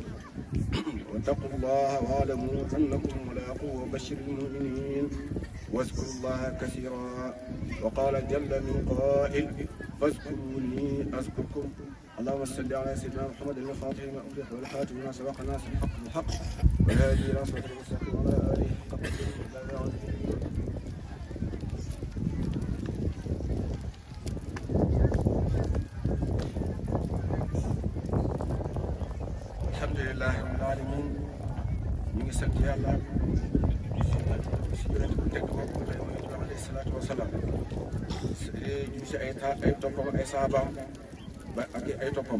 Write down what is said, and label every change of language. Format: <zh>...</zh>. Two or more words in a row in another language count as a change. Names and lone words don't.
<ar>واتقوا الله واعلموا أنكم ملاقوه وبشر المؤمنين، واذكروا الله كثيرا. وقال جل من قائل: فاذكروني أذكركم. اللهم صل على سيدنا محمد الفاتح لما أغلق والخاتم لما سبق الناس الحق بالحق والهادي إلى صراط المستقيم وعلى آله حق قدره. الحمد لله رب العالمين.</ar> <wo>ñu ngi sant yàlla si yonent bu tedd boobu nga xam ne mooy</wo> <ar>عليه الصلاة والسلام,</ar> <wo>ñu si ay toppam ay saabaam ba ak ay toppam.</wo>